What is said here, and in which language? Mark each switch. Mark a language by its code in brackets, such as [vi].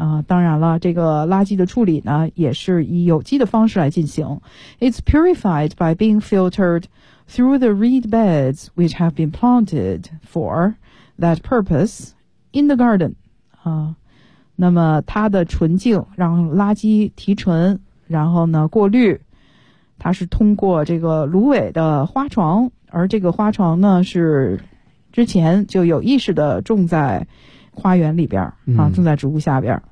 [zh] 当然了，这个垃圾的处理呢，也是以有机的方式来进行。 [en] It's purified by being filtered through the reed beds which have been planted for that purpose in the garden. [zh] 那么它的纯净，让垃圾提纯，然后呢过滤，它是通过这个芦苇的花床，而这个花床呢是之前就有意识的种在花园里边啊，种在植物下边。